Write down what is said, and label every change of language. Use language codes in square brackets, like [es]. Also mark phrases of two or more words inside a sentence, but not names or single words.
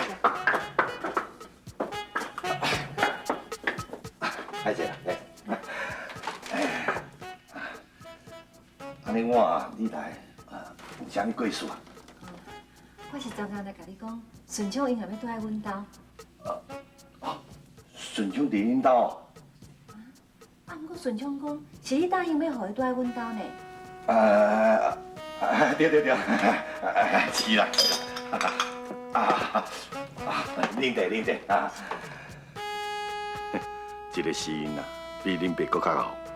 [nan] 来坐啦，来。安尼你来，有啥物过事啊？我是昨天来甲你讲，顺昌因后要住在阮兜。顺昌伫恁兜？毋过顺昌讲是你答应要互伊住在阮兜呢。对，是啦。恁弟啊，这个死因啊，比恁爸搁较好。